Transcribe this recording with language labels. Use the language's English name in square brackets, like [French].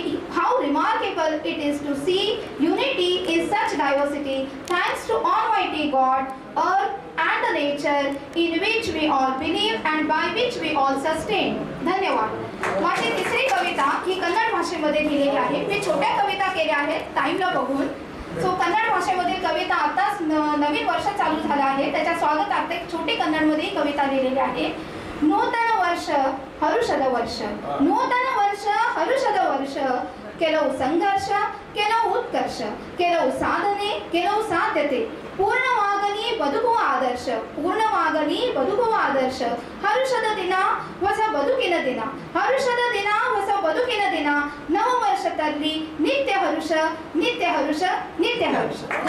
[English] How remarkable it is to see unity in such diversity. Thanks to Almighty God, earth and the nature in which we all believe and by which we all sustain. [Marathi] धन्यवाद. माझी तिसरी कविता ही कन्नड भाषेमध्ये लिहिलेली आहे. मी छोट्या कविता केल्या आहेत टाइमला बघून. कन्नड भाषेमधील कविता आताच नवीन वर्ष चालू झालं आहे, त्याच्या स्वागतार्थ एक छोटी कन्नडमध्ये कविता लिहिलेली आहे. [Kannada] नूतन वर्ष हरुषद वर्ष, नूतन वर्ष हरुषद वर्ष. ಕೆಲವು ಸಂಘರ್ಷ, ಕೆಲವು ಉತ್ಕರ್ಷ, ಕೆಲವು ಸಾಧನೆ, ಕೆಲವು ಸಾಧ್ಯತೆ. ಪೂರ್ಣವಾಗಲಿ ಬದುಕುವ ಆದರ್ಶ, ಪೂರ್ಣವಾಗಲಿ ಬದುಕುವ ಆದರ್ಶ. ಹರುಷದ ದಿನ ಹೊಸ ಬದುಕಿನ ದಿನ, ಹರುಷದ ದಿನ ಹೊಸ ಬದುಕಿನ ದಿನ. ನವ ವರ್ಷದಲ್ಲಿ ನಿತ್ಯ ಹರುಷ, ನಿತ್ಯ ಹರುಷ, ನಿತ್ಯ ಹರುಷ.